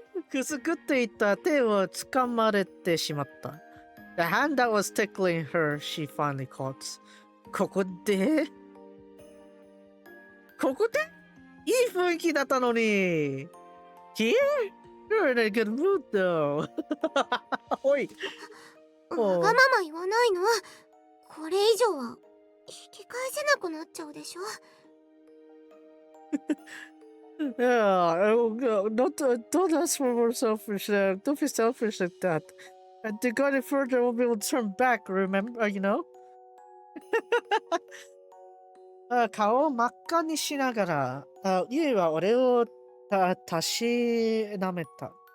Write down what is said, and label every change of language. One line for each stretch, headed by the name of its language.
Japanese: くすぐっていた手を掴まれてしまった。
English: The hand that was tickling her, she finally caught.
Japanese: ここでいい雰囲気だったのに。
English: Here? You're in a good mood though.
Japanese: おい。わがまま言わないの。これ以上は引き返せなくなっちゃうでしょ。
English: Yeah, don't ask for more selfish. Don't be selfish like that. And to go any further, we'll be able to turn back. Remember, you know.
Japanese: 顔を真っ赤にしながら、ゆいは俺をたしなめた。